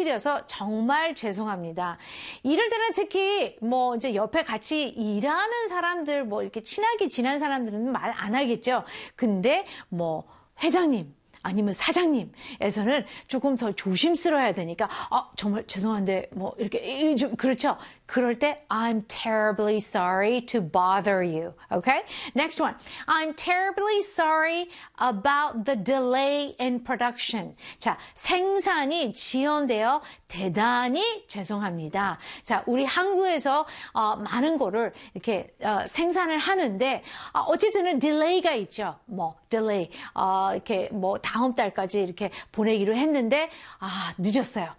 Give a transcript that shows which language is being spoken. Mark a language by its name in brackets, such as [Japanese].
[Korean] 드려서 정말 죄송합니다. 이럴 때는 특히 뭐 이제 옆에 같이 일하는 사람들 뭐 이렇게 친하게 지낸 사람들은 말안 하겠죠. 근데 뭐 회장님 아니면 사장님에서는 조금 더 조심스러워야 되니까 정말 죄송한데 뭐 이렇게 좀 그렇죠. 그럴 때 [English] I'm terribly sorry to bother you. Okay? Next one. I'm terribly sorry about the delay in production. [Korean] 자, 생산이 지연되어 대단히 죄송합니다. 자, 우리 한국에서 많은 거를 이렇게 생산을 하는데 어쨌든은 딜레이가 있죠. 뭐 딜레이. 이렇게 뭐 다음 달까지 이렇게 보내기로 했는데 늦었어요.